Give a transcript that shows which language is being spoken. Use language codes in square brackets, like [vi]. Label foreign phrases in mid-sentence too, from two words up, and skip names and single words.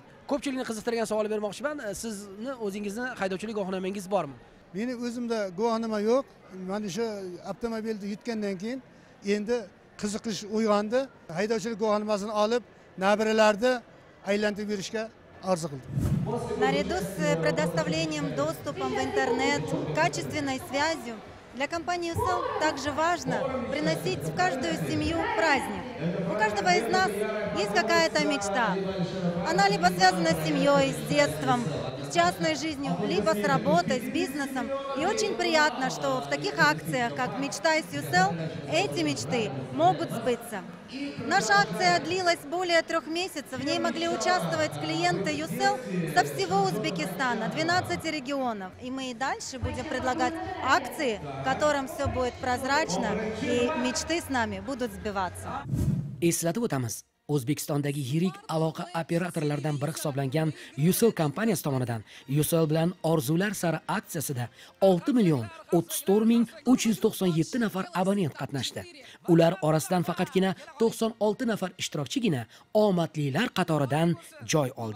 [uz] Ko'pchilikni qiziqtirgan savol bermoqchiman. Sizni o'zingizni haydovchilik guvohnomangiz bormi? Meni o'zimda guvohnoma yo'q. Mana shu avtomobilni yutgandan keyin endi qiziqish uyg'ondi. Haydovchilik guvohnomasini olib, nabiralarni aylantirib yurishga orzu qildim. [ru] Наряду с предоставлением доступом в интернет, качественной связью, для компании Ucell также важно приносить в каждую семью праздник. У каждого из нас есть какая-то мечта. Она либо связана с семьей, с детством, с частной жизнью, либо с работой, с бизнесом. И очень приятно, что в таких акциях, как «Мечтай с Ucell», эти мечты могут сбыться. Наша акция длилась более 3 месяцев. В ней могли участвовать клиенты Ucell со всего Узбекистана, 12 регионов. И мы и дальше будем предлагать акции, в котором все будет прозрачно и мечты с нами будут сбиваться. [uz] Eslatib o'tamiz. O'zbekistondagi yirik aloqa operatorlaridan biri hisoblangan Ucell kompaniyasi tomonidan Ucell bilan Orzular sari aksiyasida 6 million 34 ming 397 nafar abonent qatnashdi. Ular orasidan faqatgina 96 nafar ishtirokchigina omadlilar qatoridan joy oldi.